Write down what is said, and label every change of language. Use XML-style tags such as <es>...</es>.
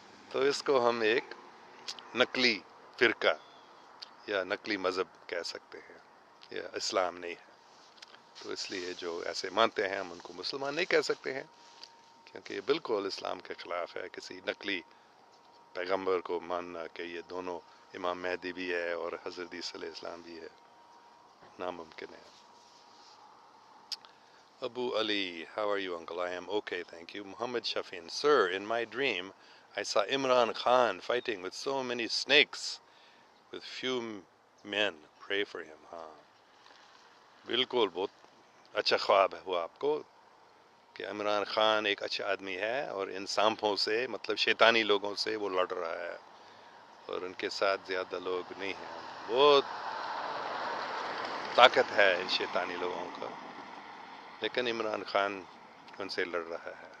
<ur>تو اس کو ہم ایک نقلی فرقہ یا نقلی مذہب کہہ سکتے ہیں، یہ اسلام نہیں ہے. تو اس لیے جو ایسے مانتے ہیں ہم ان کو مسلمان نہیں کہہ سکتے ہیں، کیونکہ یہ بالکل اسلام کے خلاف ہے کسی نقلی پیغمبر کو ماننا کہ یہ دونوں امام مہدی بھی ہے اور حضرت عیسی علیہ السلام بھی ہے. ناممکن ہے.</ur> <en>Abu Ali, how are you, uncle? I am okay, thank you. Muhammad Shafin, sir, in my dream, I saw Imran Khan fighting with so many snakes, with few men. Pray for him.</en> <ur>ہاں بالکل، بہت اچھا خواب ہے وہ آپ کو کہ عمران خان ایک اچھا آدمی ہے اور ان سانپوں سے، مطلب شیطانی لوگوں سے وہ لڑ رہا ہے، اور ان کے ساتھ زیادہ لوگ نہیں ہیں. بہت طاقت ہے ان شیطانی لوگوں کا، لیکن عمران خان ان سے لڑ رہا ہے.</ur>